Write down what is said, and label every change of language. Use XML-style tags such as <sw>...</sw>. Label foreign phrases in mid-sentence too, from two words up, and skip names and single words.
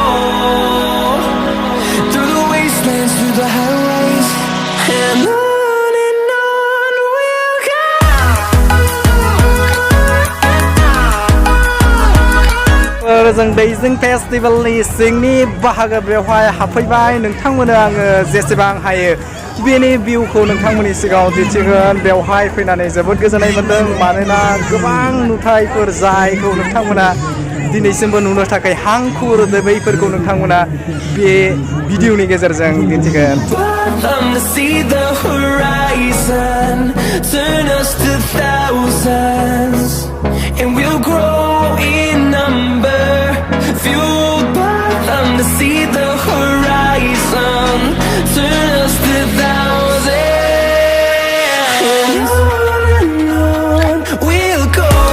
<en>through the wastelands through the highways and on we'll go</en> <brx>जों दैजिं फेस्टिवलनि सिंनि बाहागो बेवहाय हाबफैबाय नोंथांमोननो आङो जेसेबां हायो बेनि भिउखौ नोंथांमोननि सिगाङाव दिन्थिगोन बेवहाय फैनानै जोबोद गोजोननाय मोन्दों मानोना गोबां नुथायफोर जायखौ नोंथांमोना दिनैसिमबो नुनो थाखाय हांखुर बैफोरखौ नोंथांमोना बे भिडिअनि गेजेरजों दिन्थिगोन</brx> <en>fueled by them to see the horizon turn us to thousands and on we'll go</en>